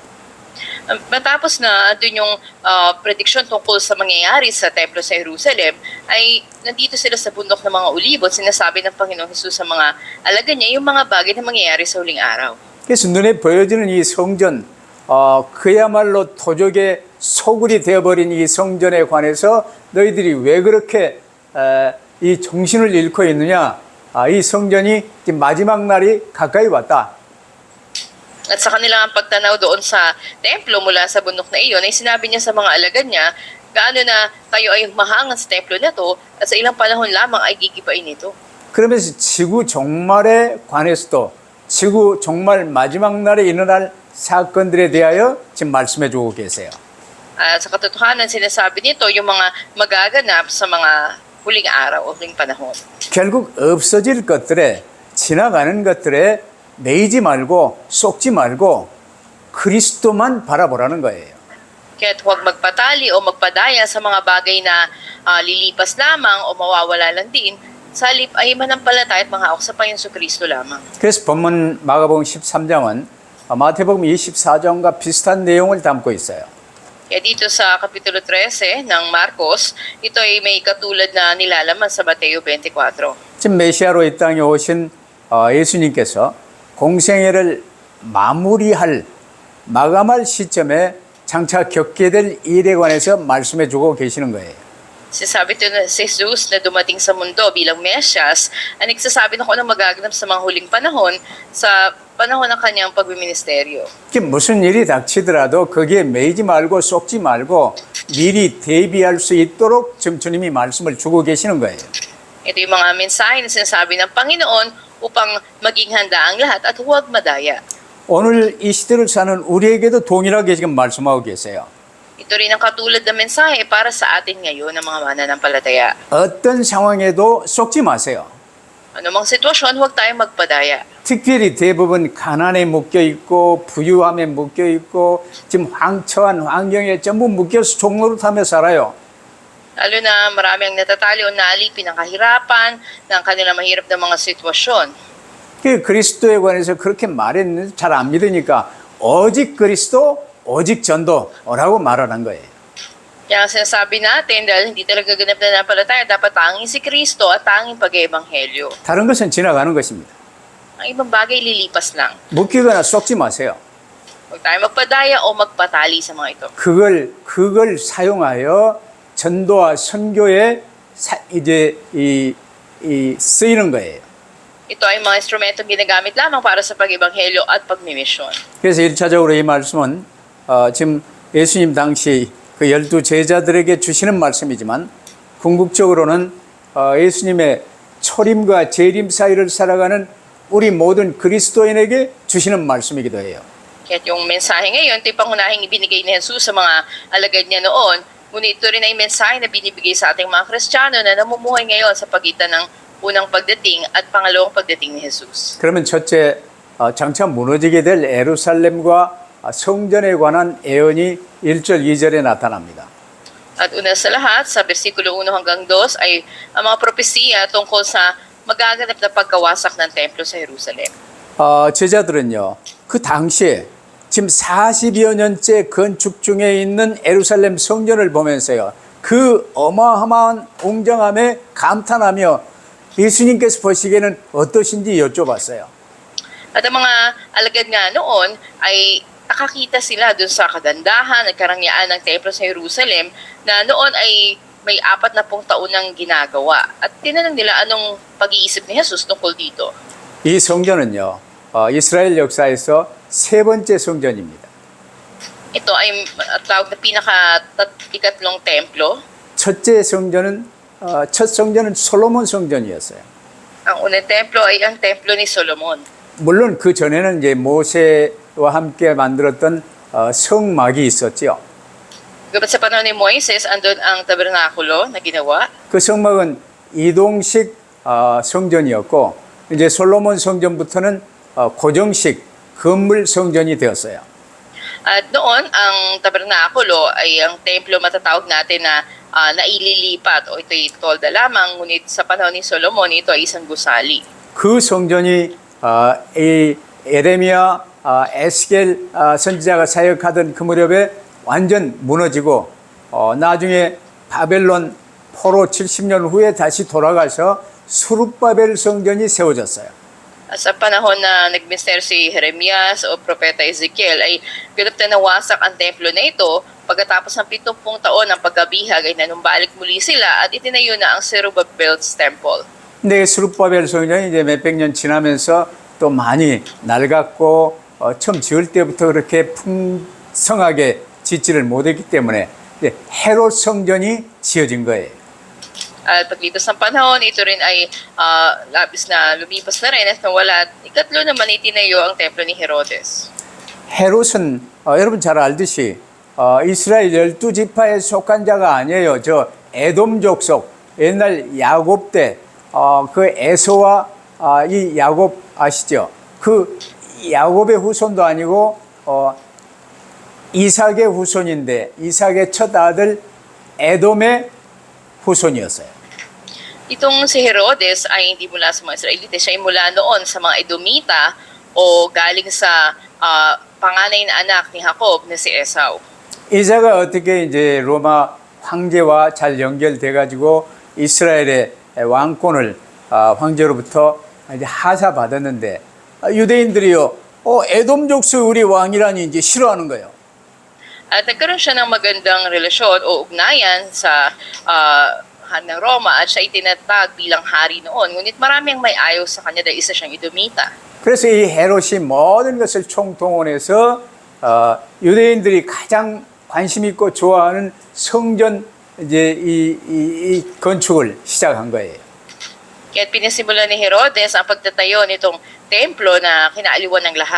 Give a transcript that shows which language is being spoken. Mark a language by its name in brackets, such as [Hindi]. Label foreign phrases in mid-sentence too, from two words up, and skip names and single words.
[Filipino] Matapos na doon yung prediksyon tungkol sa mangyayari sa templo sa Jerusalem, ay nandito sila sa bundok ng mga ulibot, sinasabi ng Panginoong Hesus sa mga alagad niya yung mga bagay na mangyayari sa huling araw. [Korean] 그래서 눈에 보여지는 이 성전, 그야말로 도적의 소굴이 되어버린 이 성전에 관해서 너희들이 왜 그렇게 이 정신을 잃고 있느냐? 이 성전이 마지막 날이 가까이 왔다. [Filipino] At sa kanilang pagtanaw doon sa templo mula sa bundok na iyon, ay sinabi niya sa mga alagad niya, gaano na tayo ay mahangan sa templo na to at sa ilang panahon lamang ay gigibain ito. [Korean] 그러면서 지구 종말에 관해서도 지구 종말 마지막 날에 일어날 사건들에 대하여 지금 말씀해 주고 계세요. [Filipino] At sa katotohanan, sinasabi nito yung mga magaganap sa mga huling araw o huling panahon. [Korean] 결국 없어질 것들에 지나가는 것들에 매이지 말고 쏙지 말고 그리스도만 바라보라는 거예요. [Filipino] Kaya't huwag magpatali o magpadaya sa mga bagay na lilipas lamang o mawawala lang din. Sa halip ay manampalataya at manghawak sa Panginoon Jesucristo lamang. [Korean] 그래서 본문 마가복음 13장은 마태복음 24장과 비슷한 내용을 담고 있어요. [Filipino] Kaya dito sa Kapitulo 13 ng Marcos, ito ay may katulad na nilalaman sa Mateo 24. [Korean] 지금 메시아로 이 땅에 오신 예수님께서 공생애를 마감할 시점에 장차 겪게 될 일에 관해서 말씀해 주고 계시는 거예요. [Filipino] Sinasabi ito na si Jesus na dumating sa mundo bilang Mesyas, ay nagsasabi na kung anong magaganap sa mga huling panahon sa panahon ng kanyang pagmiministeryo. [Korean] 무슨 일이 닥치더라도 거기에 매이지 말고 쏙지 말고 미리 대비할 수 있도록 지금 주님이 말씀을 주고 계시는 거예요. [Filipino] Ito yung mga mensahe na sinasabi ng Panginoon upang maging handa ang lahat at huwag madaya. [Korean] 오늘 이 시대를 사는 우리에게도 동일하게 지금 말씀하고 계세요. [Filipino] Ito rin ang katulad na mensahe para sa atin ngayon ng mga mananampalataya. [Korean] 어떤 상황에도 쏙지 마세요. [Filipino] Anumang sitwasyon, huwag tayong magpadaya. [Korean] 특별히 대부분 가난에 묶여 있고 부유함에 묶여 있고 지금 황처한 환경에 전부 묶여서 종노릇하며 살아요. [Filipino] Lalo na marami ang natatali o naalipin ng kahirapan, ng kanilang mahirap na mga sitwasyon. [Korean] 그 그리스도에 관해서 그렇게 말했는데 잘 안 믿으니까 오직 그리스도, 오직 전도라고 말하는 거예요. [Filipino] Kaya sinasabi natin dahil hindi talaga ganap na napalataya, dapat tanging si Kristo at tanging pag-ebanghelyo. [Korean] 다른 것은 지나가는 것입니다. [Filipino] Ang ibang bagay lilipas lang. [Korean] 묶이거나 쏙지 마세요. [Filipino] Huwag tayo magpadaya o magpatali sa mga ito. [Korean] 그걸 사용하여 전도와 선교에 이제 쓰이는 거예요. [Filipino] Ito ay mga instrumentong ginagamit lamang para sa pag-ebanghelyo at pagmimisyon. [Korean] 그래서 1차적으로 이 말씀은 지금 예수님 당시 그 12 제자들에게 주시는 말씀이지만 궁극적으로는 예수님의 초림과 재림 사이를 살아가는 우리 모든 그리스도인에게 주시는 말씀이기도 해요. [Filipino] Kaya yung mensahe ngayon, ito yung pangunahing ibinigay ni Jesus sa mga alagad niya noon. Ngunit ito rin ay mensahe na binibigay sa ating mga Kristiyano na namumuhay ngayon sa pagitan ng unang pagdating at pangalawang pagdating ni Jesus. [Korean] 그러면 첫째, 장차 무너지게 될 예루살렘과 성전에 관한 예언이 1절, 2절에 나타납니다. [Filipino] At una sa lahat, sa versikulo 1 hanggang 2 ay ang mga propesiya tungkol sa magaganap na pagkawasak ng templo sa Jerusalem. [Korean] 제자들은요, 그 당시에 지금 40여 년째 건축 중에 있는 예루살렘 성전을 보면서요, 그 어마어마한 웅장함에 감탄하며 예수님께서 보시기에는 어떠신지 여쭤봤어요. [Filipino] At ang mga alagad nga noon ay nakakita sila dun sa kagandahan at karangyaan ng templo sa Jerusalem na noon ay may 40 taon nang ginagawa. At tinanong nila anong pag-iisip ni Jesus tungkol dito. [Korean] 이 성전은요, 이스라엘 역사에서 세 번째 성전입니다. [Filipino] Ito ay tawag na ikatlong templo. [Korean] 첫 성전은 솔로몬 성전이었어요. [Filipino] Ang unang templo ay ang templo ni Solomon. [Korean] 물론 그 전에는 이제 모세와 함께 만들었던 성막이 있었죠. [Filipino] Gabat sa panahon ni Moises, andun ang tabernakulo na ginawa. [Korean] 그 성막은 이동식 성전이었고 이제 솔로몬 성전부터는 고정식 건물 성전이 되었어요. [Filipino] At noon, ang tabernakulo ay ang templo matatawag natin na naililipat o ito'y tolda lamang, ngunit sa panahon ni Solomon, ito ay isang gusali. [Korean] 그 성전이 이 에레미야, 에스겔 선지자가 사역하던 그 무렵에 완전 무너지고 나중에 바벨론 포로 70년 후에 다시 돌아가서 수룹바벨 성전이 세워졌어요. [Filipino] At sa panahon na nagminister si Jeremias o Propeta Ezekiel ay ganap na nawasak ang templo na ito. Pagkatapos ng 70 taon ng pagkabihag ay nanumbalik muli sila at itinayo na ang [English] Zerubbabel's temple. [Korean] 근데 수룹바벨 성전이 이제 몇백 년 지나면서 또 많이 낡았고 처음 지을 때부터 그렇게 풍성하게 짓지를 못했기 때문에 이제 헤롯 성전이 지어진 거예요. [Filipino] At paglipas ng panahon, ito rin ay labis na lumipas na rin at nawala. At ikatlo naman itinayo ang templo ni Herodes. [Korean] 헤롯은 여러분 잘 알듯이 이스라엘 12지파에 속한 자가 아니에요. 저 에돔 족속 옛날 야곱 때 그 에서와 이 야곱 아시죠? 그 야곱의 후손도 아니고 이삭의 후손인데 이삭의 첫 아들 에돔의 후손이었어요. [Filipino] Itong si Herodes ay hindi mula sa mga Israelite. Siya ay mula noon sa mga Edomita o galing sa panganay na anak ni Jacob na si Esau. [Korean] 이삭은 어떻게 이제 로마 황제와 잘 연결돼 가지고 이스라엘의 왕권을 황제로부터 이제 하사 받았는데 유대인들이요, 에돔 족속 우리 왕이라니 이제 싫어하는 거예요. [Filipino] At nagkaroon siya ng magandang relasyon o ugnayan sa ng Roma at siya itinatag bilang hari noon. Ngunit maraming may ayaw sa kanya dahil isa siyang Edomita. [Korean] 그래서 이 헤롯이 모든 것을 총동원해서 유대인들이 가장 관심 있고 좋아하는 성전 이제 이 건축을 시작한 거예요. [Filipino] Kaya pinasimulan ni Herodes ang pagtatayo nitong templo na kinaaliwan ng lahat.